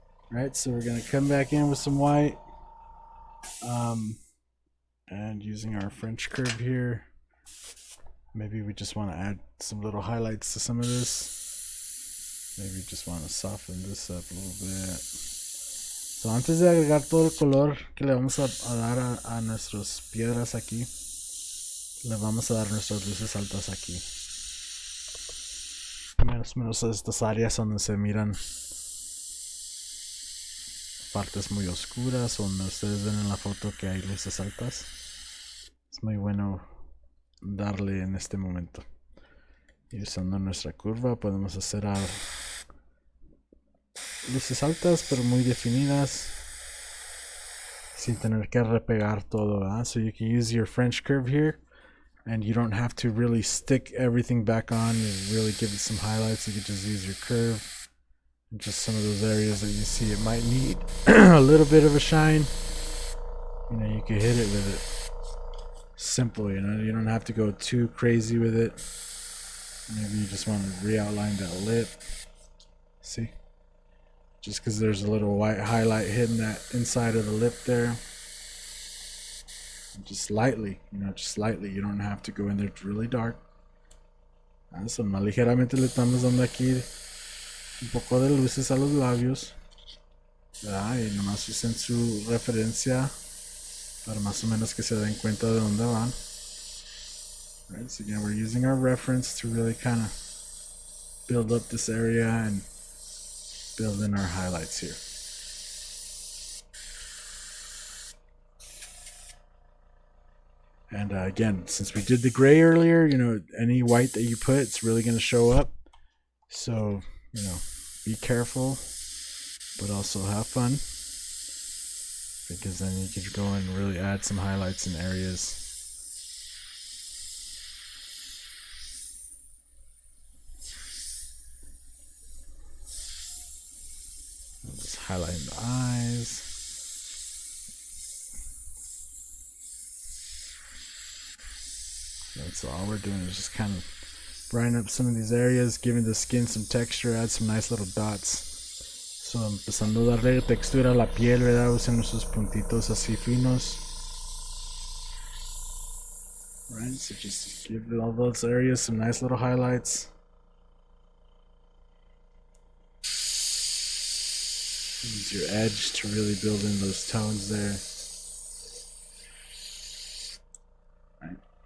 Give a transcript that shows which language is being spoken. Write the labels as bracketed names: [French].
[English] Right, so we're going to come back in with some white. And using our French curve here, maybe we just want to add some little highlights to some of this. Maybe just want to soften this up a little bit. [Spanish] So, antes de agregar todo el color que le vamos a dar a nuestras piedras aquí, le vamos a dar nuestras luces altas aquí. Menos estas áreas donde se miran partes muy oscuras, donde ustedes ven en la foto que hay luces altas. Es muy bueno darle en este momento. Y usando nuestra curva podemos hacer luces altas pero muy definidas, sin tener que repegar todo, ¿verdad? [English] So you can use your French curve here, and you don't have to really stick everything back on and really give it some highlights. You can just use your curve and just some of those areas that you see it might need a little bit of a shine. You know, you can hit it with it simple, you know, you don't have to go too crazy with it. Maybe you just want to re-outline that lip. See? Just because there's a little white highlight hitting that inside of the lip there. Just lightly, you know, just lightly. You don't have to go in there really dark. [Spanish] So, más ligeramente le estamos dando aquí un poco de luces a los labios. Y nomás usen su referencia para más o menos que se den cuenta de dónde van. [English] Right, so again, we're using our reference to really kind of build up this area and build in our highlights here. And again, since we did the gray earlier, you know, any white that you put, it's really going to show up. So, you know, be careful, but also have fun, because then you can go and really add some highlights in areas. I'm just highlighting the eyes. So all we're doing is just kind of brighten up some of these areas, giving the skin some texture, add some nice little dots. [Spanish] So empezando a darle textura a la piel, ¿verdad? Usen nuestros puntitos así finos. [English] Right, so just give all those areas some nice little highlights. Use your edge to really build in those tones there. Right.